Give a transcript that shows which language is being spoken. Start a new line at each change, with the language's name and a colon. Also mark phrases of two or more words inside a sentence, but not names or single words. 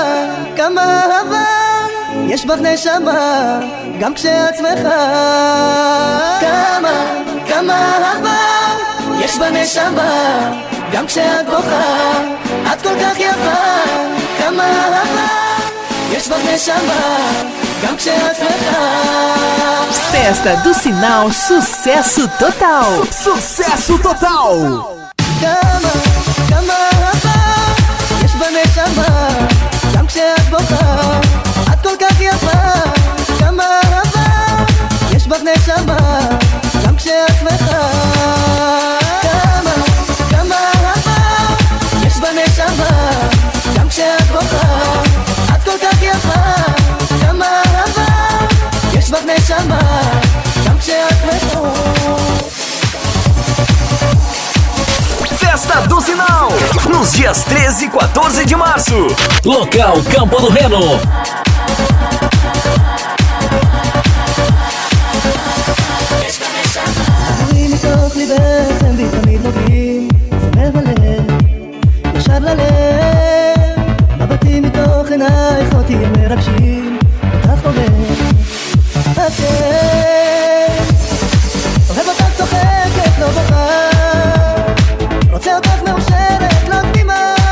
Hebrew: כמה אהבה יש בך נשמה, גם כשאת שמחה. כמה אהבה יש בנשמה, גם כשאת בוכה את כל כך יפה. כמה אהבה יש בך נשמה, גם כשאת שמחה.
Portuguese: Festa do Sinal, sucesso total. Sucesso total.
Hebrew: כמה אהבה יש בנשמה, גם כשאת בוכה את כל כך יפה. כמה אהבה יש בך נשמה, גם כשאת שמחה. כמה אהבה יש בנשמה, גם כשאת בוכה את כל כך יפה. כמה אהבה יש בך נשמה, גם כשאת שמחה.
Portuguese: Festa do Sinal, nos dias 13 e 14 de março. Local Campo do Reno.
Hebrew: דיבורים מתוך ליבך הם בי תמיד נוגעים, סמר בלב, ישר ללב. מבטים מתוך עינייך אותי הם מרגשים, אותך אוהב, אוהב אותך צוחקת, לא בוכה, רוצה אותך מאושרת, לא קדימה.